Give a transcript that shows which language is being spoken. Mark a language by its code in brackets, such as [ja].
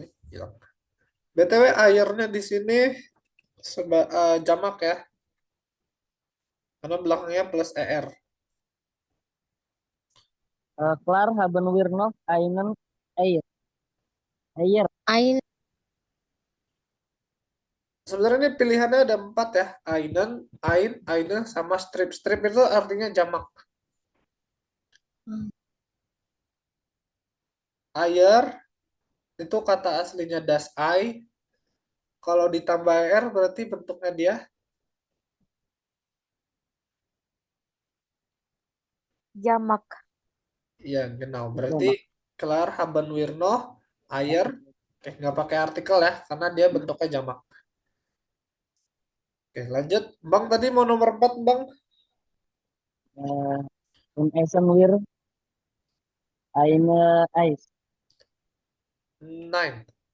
[id] Hilang. BTW airnya di sini Jamak ya, karena belakangnya plus er. [de] Klar haben wir noch einen Eier. Eier. Ain, [id] Sebenarnya ini pilihannya ada 4 ya. Einen, eine, sama strip. Strip itu artinya jamak. Eier itu kata aslinya das Ei. Kalau ditambah er berarti bentuknya dia. Jamak. [de] Ya, genau. Berarti klar haben wir noch Eier. [id] Nggak pakai artikel ya, karena dia bentuknya jamak. Oke, lanjut. Bang tadi mau nomor 4, Bang. [de] Und essen wir eine Eis. 9.